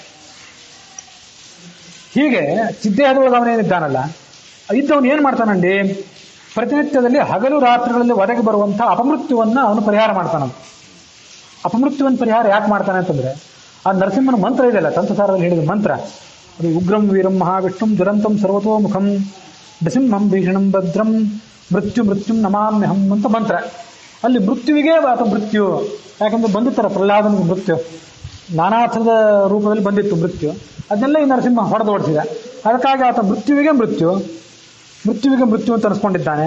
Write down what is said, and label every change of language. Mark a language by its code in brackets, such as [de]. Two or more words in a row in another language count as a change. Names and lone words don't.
[kn] ಹೀಗೆ ಚಿದ್ದೇಹದೊಳಗೆ ಅವನೇನಿದ್ದಾನಲ್ಲ, ಇದ್ದವನು ಏನು ಮಾಡ್ತಾನಂడి, ಪ್ರತಿನಿತ್ಯದಲ್ಲಿ ಹಗಲು ರಾತ್ರಿಗಳಲ್ಲಿ ಒದಗಿ ಬರುವಂತಹ ಅಪಮೃತ್ಯುವನ್ನ ಅವನು ಪರಿಹಾರ ಮಾಡ್ತಾನ. ಅಪಮೃತ್ಯುವನ್ನ ಪರಿಹಾರ ಯಾಕೆ ಮಾಡ್ತಾನೆ ಅಂತಂದ್ರೆ ಆ ನರಸಿಂಹನ ಮಂತ್ರ ಇದೆಯಲ್ಲ, ತಂತ್ರಸಾರದಲ್ಲಿ ಹೇಳಿದ ಮಂತ್ರ, ಅದು [sa] ಉಗ್ರಂ ವೀರಂ ಮಹಾವಿಷ್ಣುಂ ದುರಂತಂ ಸರ್ವತೋಮುಖಂ ನೃಸಿಂಹಂ ಭೀಷಣಂ ಭದ್ರಂ ಮೃತ್ಯುಂ ನಮಾಮ್ಯಹಂ [kn] ಅಂತ ಮಂತ್ರ. ಅಲ್ಲಿ ಮೃತ್ಯುವಿಗೆ ಆತ ಮೃತ್ಯು, ಯಾಕಂದ್ರೆ ಬಂದಿತ್ತರ ಪ್ರಹ್ಲಾದನಿಗೆ ಮೃತ್ಯು ನಾನಾ ಥರದ ರೂಪದಲ್ಲಿ ಬಂದಿತ್ತು ಮೃತ್ಯು, ಅದನ್ನೆಲ್ಲ ಈ ನರಸಿಂಹ ಹೊಡೆದು ಓಡಿಸಿದ. ಅದಕ್ಕಾಗಿ ಆತ ಮೃತ್ಯುವಿಗೆ ಮೃತ್ಯು, ಮೃತ್ಯುವಿಗೆ ಮೃತ್ಯು ಅಂತ ಅನಿಸ್ಕೊಂಡಿದ್ದಾನೆ.